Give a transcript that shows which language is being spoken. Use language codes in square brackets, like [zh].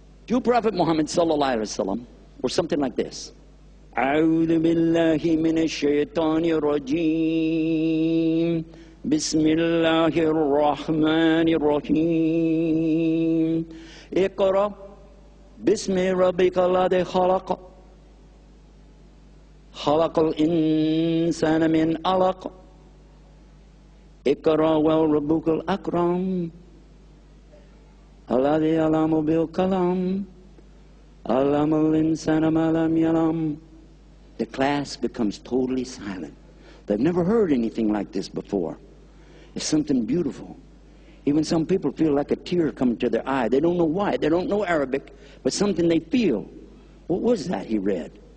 [en] to Prophet Muhammad sallallahu alaihi wasallam were something like this. [ar] أعوذ بالله من الشيطان الرجيم بسم الله الرحمن الرحيم اقرأ باسم ربك الذي خلق خلق الإنسان من علق اقرأ وربك الأكرم الذي علم بالقلم علم الإنسان ما لم يعلم. [en] The class becomes totally silent. They've never heard anything like this before. It's something beautiful. Even some people feel like a tear coming to their eye. They don't know why. They don't know Arabic, but something they feel. What was that he read?